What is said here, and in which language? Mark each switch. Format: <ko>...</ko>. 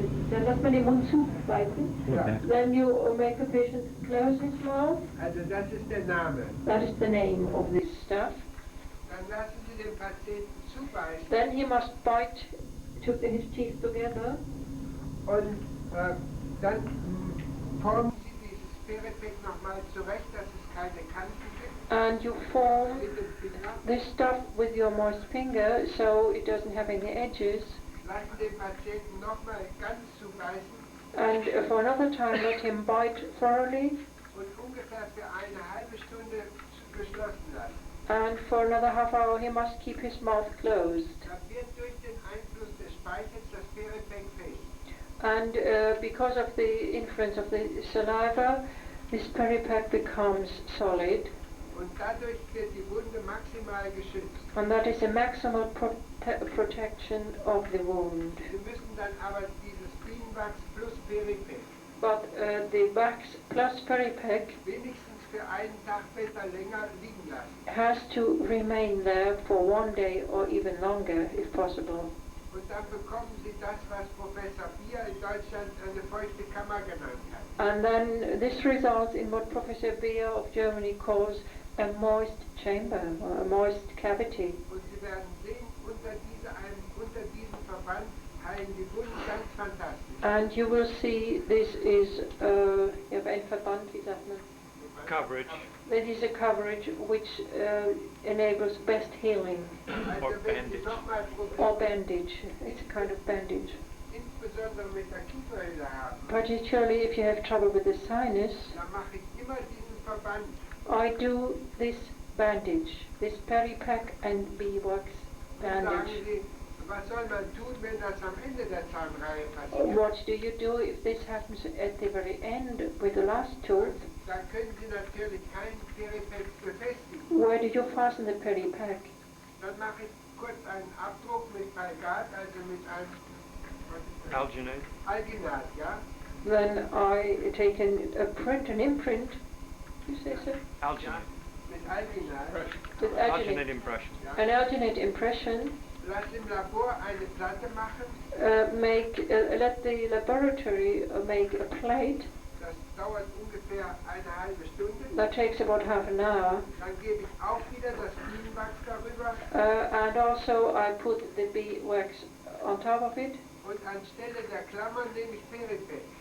<de>Dann lässt man den Mund zubeißen. Ja.</de> <en>Then you make the patient close his mouth.</en> <de>Also das ist der Name.</de> <en>That is the name of this stuff.</en> <de>Dann lassen Sie den Patienten zubeißen</de> <en>Then he must bite his teeth together,</en> <de>und dann formen Sie dieses Peripec nochmal zurecht, dass es keine Kanten gibt.</de> <en>and you form</en> <de>Mit dem Finger.</de> <en>this stuff with your moist finger so it doesn't have any edges,</en> <de>Lassen den Patienten nochmal ganz zubeißen</de> <en>and for another time let him bite thoroughly,</en> <de>und ungefähr für eine halbe Stunde geschlossen lassen.</de> <en>and for another half hour he must keep his mouth closed.</en> <de>Dann wird durch den Einfluss des Speichels das Peripec fest.</de> <en>And because of the influence of the saliva, this peripec becomes solid,</en> <de>Und dadurch wird die Wunde maximal geschützt.</de> <en>and that is a maximal protection of the wound.</en> <de>Sie müssen dann aber dieses Bienenwachs plus Peripec</de> <en>But the wax plus peripec</en> <de>wenigstens für einen Tag besser länger liegen lassen.</de> <en>has to remain there for 1 day or even longer if possible.</en> <de>Und dann bekommen Sie das, was Professor Bier in Deutschland eine feuchte Kammer genannt hat.</de> <en>And then this results in what Professor Beer of Germany calls a moist chamber or a moist cavity.</en> <de>Und Sie werden sehen, unter diesem Verband heilen die Wunden ganz fantastisch.</de> <en>And you will see this is</en> <de>ein Verband, wie sagt man?</de> <en>Coverage. That is a coverage which enables best healing.</en> <de>Also wenn Sie nochmal</de> <en>Or bandage. It's a kind of bandage.</en> <de>insbesondere mit der Kieferhöhle haben,</de> <en>Particularly if you have trouble with the sinus,</en> <de>dann mache ich immer diesen Verband.</de> <en>I do this bandage, this peripec and beeswax</en> <de>Dann sagen</de> <en>bandage.</en> <de>Sie, was soll man tun, wenn das am Ende der Zahnreihe passiert?</de> <en>What do you do if this happens at the very end with the last tooth?</en> <de>Dann können Sie natürlich keinen Peripec befestigen.</de> <en>Where do you fasten the peripec?</en> <de>Dann mache ich kurz einen Abdruck mit Palgat, also mit einem</de> <en>Alginate.</en> <de>Alginat, ja?</de> <en>Then I take an imprint, you say so? Alginate.</en> <de>Mit Alginat.</de> <en>With Alginate alginate, impression. an alginate impression.</en> <de>Lass im Labor eine Platte machen.</de> <en>Let the laboratory make a plate.</en> <de>Das dauert ungefähr eine halbe Stunde.</de> <en>That takes about half an hour.</en> <de>Dann gebe ich auch wieder das Bienenwachs darüber.</de> <en>And also I put the beeswax on top of it.</en> <de>Und anstelle der Klammern nehme ich Peripec.</de>